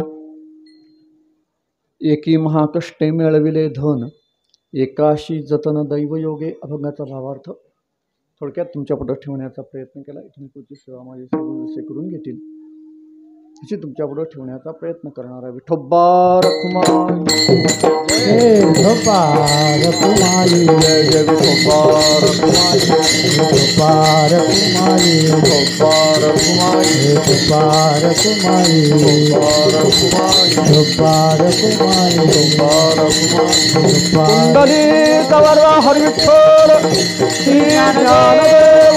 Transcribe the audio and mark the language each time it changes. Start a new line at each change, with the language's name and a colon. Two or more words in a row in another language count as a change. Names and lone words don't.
Marathi: एकी महाकष्टे मिळविले धन, एकाशी जतन दैवयोगे. अभंगाचा भावार्थ थोडक्यात तुमच्या पुढे ठेवण्याचा प्रयत्न केला. इथून पुढची सेवा माझे सर्व जसे करून घेतील तशी तुमच्या पुढे ठेवण्याचा प्रयत्न करणार आहे. विठोबा रखुमाई, विठोबा रखुमाई, जय जय विठोबा रखुमाई, विठोबा रखुमाई, विठोबा रखुमाई, विठोबा रखुमाई, विठोबा रखुमाई, विठोबा रखुमाई, विठोबा रखुमाई. विठोबा कुंडली कवरवा हर विठ्ठल श्री ज्ञानदेव